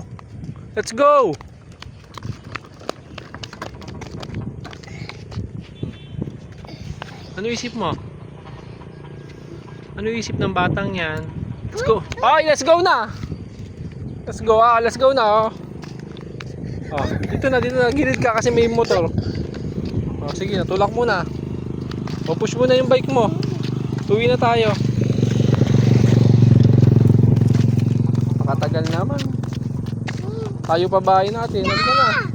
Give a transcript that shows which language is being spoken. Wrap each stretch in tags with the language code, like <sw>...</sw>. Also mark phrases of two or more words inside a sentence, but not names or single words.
<en>Let's go.</en> <tl>Ano isip mo? Ano isip ng batang yan?</tl> <en>Let's go. Ay, let's go na. Let's go. Let's go na.</en> <tl>Oh, dito na. Gilid ka kasi may motor. Oh, sige, tulak muna. O, push mo na yung bike mo. Tuwi na tayo. Nakatagal naman. Tayo pa bahay natin. Halika na.</tl>